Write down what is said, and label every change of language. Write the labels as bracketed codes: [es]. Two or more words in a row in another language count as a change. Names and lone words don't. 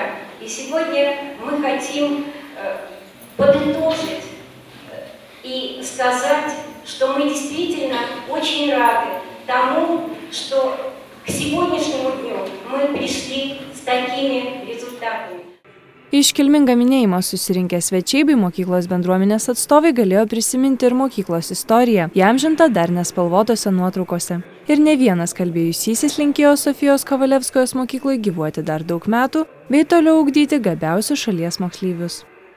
[ru] И сегодня мы хотим подытожить и сказать, что мы действительно очень рады тому, что к сегодняшнему дню мы пришли с такими результатами. [lt] Iškilmingą minėjimą susirinkę svečiai bei mokyklos bendruomenės atstovai galėjo prisiminti ir mokyklos istoriją, įamžintą dar nespalvotose nuotraukose. Ir ne vienas kalbėjusysis linkėjo Sofijos Kovalevskojos mokyklai gyvuoti dar daug metų bei toliau ugdyti gabiausius šalies moksleivius.